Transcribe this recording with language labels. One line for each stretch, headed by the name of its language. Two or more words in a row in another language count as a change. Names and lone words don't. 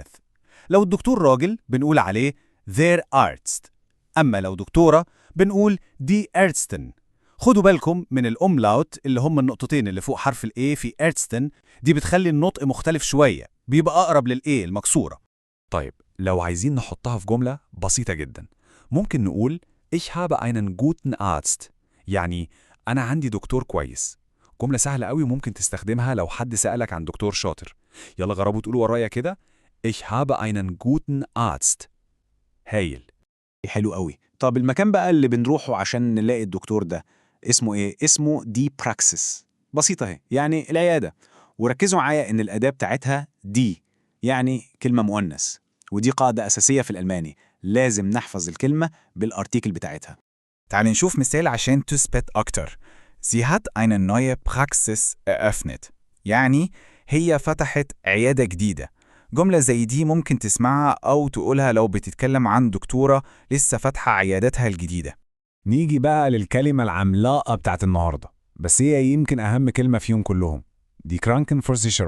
Arabic: لو الدكتور راجل بنقول عليه
German: der Arzt،
Arabic: أما لو دكتورة بنقول
German: die Ärztin.
Arabic: خدوا بالكم من الأملاوت اللي هم النقطتين اللي فوق حرف الA في Ärztin، دي بتخلي النطق مختلف شوية، بيبقى أقرب للA المكسورة. طيب لو عايزين نحطها في جملة بسيطة جدا، ممكن نقول
German: Ich habe einen guten Arzt،
Arabic: يعني أنا عندي دكتور كويس. جملة سهلة قوي وممكن تستخدمها لو حد سألك عن دكتور شاطر. يلا جربوا تقولوا ورايا كده:
German: Ich habe einen guten Arzt.
Arabic: هايل. حلو قوي. طب المكان بقى اللي بنروحه عشان نلاقي الدكتور ده اسمه إيه؟ اسمه
German: die Praxis.
Arabic: بسيطة اهي، يعني العيادة. وركزوا معايا إن الأداة بتاعتها دي، يعني كلمة مؤنث، ودي قاعدة أساسية في الألماني، لازم نحفظ الكلمة بالارتيكل بتاعتها. تعال نشوف مثال عشان تثبت أكتر.
German: Sie hat eine neue Praxis eröffnet.
Arabic: يعني هي فتحت عيادة جديدة. جملة زي دي ممكن تسمعها أو تقولها لو بتتكلم عن دكتورة لسه فاتحة عيادتها الجديدة. نيجي بقى للكلمة العملاقة بتاعت النهاردة، بس هي يمكن أهم كلمة فيهم كلهم، دي Krankenversicherung.